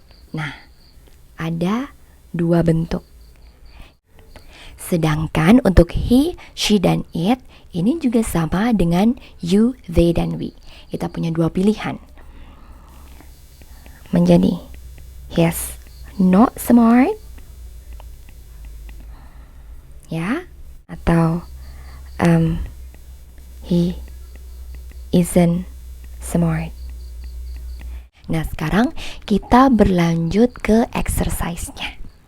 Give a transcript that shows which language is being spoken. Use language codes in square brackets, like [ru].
[id] Nah, ada dua bentuk. Sedangkan untuk he, she, dan it, ini juga sama dengan you, they, dan we. Kita punya dua pilihan. Menjadi [en] he's not smart, [id] ya, atau [en] he isn't smart. [id] Nah, sekarang kita berlanjut ke exercise-nya.